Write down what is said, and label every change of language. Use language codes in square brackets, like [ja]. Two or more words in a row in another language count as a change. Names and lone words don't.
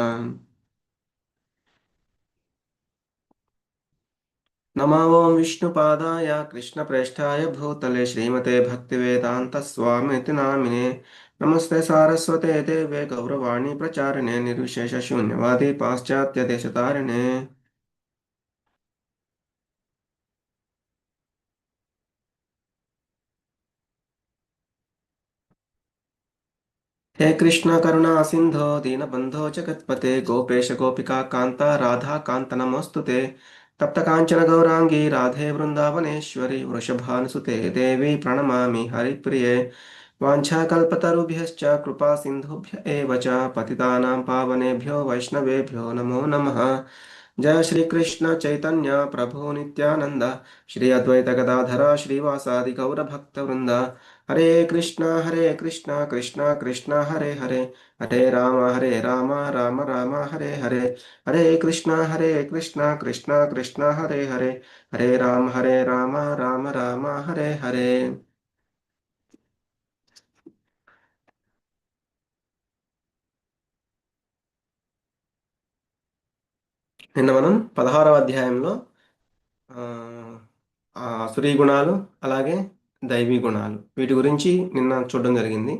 [sa] नमो ओं विष्णुपादाय कृष्णप्रेष्ठाय भूतले श्रीमते भक्तिवेदान्तस्वामिति नामिने. नमस्ते सारस्वते देवे गौरवाणि प्रचारिणे निर्विशेष शून्यवादि पाश्चात्य देशतारिणे. हे कृष्ण करुणा सिंधो दीनबंधो जगत्पते गोपेश गोपिका कांता राधा कांत नमोस्तुते. तप्त कांचन गौरांगी राधे वृंदावनेश्वरी वृषभानुसुते देवी प्रणमामि हरिप्रिये. वाञ्छाकल्पतरुभ्यश्च कृपा सिन्धुभ्य एव च पतितानां पावनेभ्यो वैष्णवेभ्यो नमो नमः. जय श्री कृष्ण चैतन्य प्रभु नित्यानंद श्री अद्वैत गदाधर श्रीवासादि गौर भक्त वृंद. हरे कृष्णा कृष्णा कृष्णा हरे हरे राम राम राम हरे कृष्णा कृष्णा कृष्णा हरे राम राम राम हरे हरे. [te] నిన్న మనం 16వ అధ్యాయంలో ఆ, ఆసురీ గుణాలు అలాగే దైవీ గుణాలు వీటి గురించి నిన్న చూడడం జరిగింది.